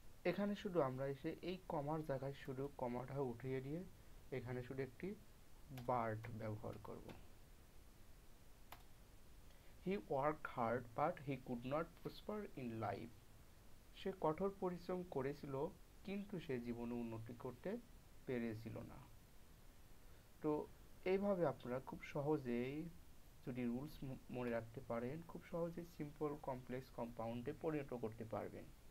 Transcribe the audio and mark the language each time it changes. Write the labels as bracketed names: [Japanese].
[Bangla] এখানে শুধু আমরা এসে এই কমার জায়গায় শুধু কমাটা উঠিয়ে দিয়ে এখানে শুধু একটি বার্ড ব্যবহার করব। [English] He worked hard but he could not prosper in life। [Bangla] সে কঠোর পরিশ্রম করেছিল, কিন্তু সে জীবনে উন্নতি করতে পেরেছিল না। তো এইভাবে আপনারা খুব সহজেই যদি রুলস মনে রাখতে পারেন, খুব সহজেই সিম্পল কমপ্লেক্স কম্পাউন্ডে পরিণত করতে পারবেন।